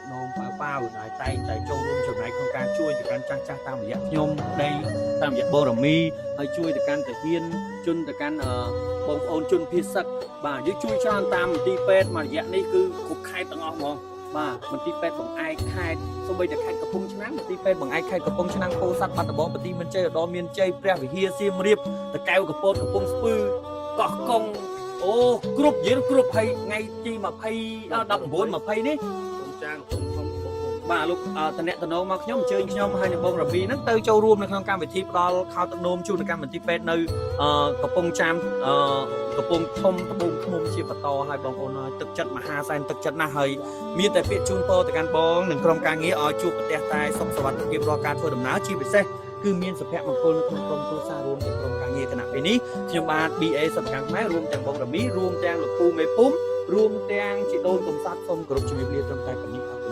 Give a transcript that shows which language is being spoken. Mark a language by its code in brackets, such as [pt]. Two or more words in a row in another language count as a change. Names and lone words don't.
[km] នោមប៉ាវដែលតែងតែចូលរួមចំណែកក្នុងការជួយទៅកាន់ចាស់តាមរយៈខ្ញុំប្តីតាមរយៈបងរមីហើយជួយទៅកាន់តាហ៊ានជន់ទៅកាន់បងប្អូនជនភៀសសឹកបាទយើងជួយច្រើនតាមមន្ទីរពេទ្យមួយរយៈនេះគឺគ្រប់ខេត្តទាំងអស់ហ្មងបាទមន្ទីរពេទ្យបង្អែកខេត្តសូម្បីតែខេត្តកំពង់ឆ្នាំងមន្ទីរពេទ្យបង្អែកខេត្តកំពង់ឆ្នាំងពោធិ៍សាត់បាត់ដំបងបន្ទាយមានជ័យឧត្តរមានជ័យព្រះវិហារសៀមរាបតាកែវកំពតកំពង់ស្ពឺកោះកុងអូគ្រប់យើងគ្រប់ហើយថ្ងៃទី20 19 20នេះ không trang không បាទលោកតំណែងមកខ្ញុំអញ្ជើញខ្ញុំហើយនឹងបងរវីហ្នឹងទៅចូលរួមនៅក្នុងកម្មវិធីផ្ដល់ខោទឹកនោមជូន ដល់កម្មវិធីពេទ្យនៅកំពង់ចាមកំពង់ធំត្បូងឃ្មុំជាបន្តឲ្យបងប្អូនឲ្យទឹកចិត្តមហាសែនទឹកចិត្តណាស់ហើយមានតែពាក្យជូនពរទៅកាន់បងនិងក្រុមការងារឲ្យជួបប្រទះតែសុខសុវត្ថិភាពរាល់ការធ្វើដំណើរជាពិសេសគឺមានសុភមង្គលនៅក្នុងក្រុមគ្រួសាររួមទាំងក្រុមការងារគណៈពេលនេះខ្ញុំបាទ BA សកម្មខ្មែររួមទាំងបងរមីរួមទាំងលោកពូមេភូមិរួមទាំងជីដូនកំសត់សូមគោរពជំរាបលាត្រឹមតែប៉ុណ្ណេះ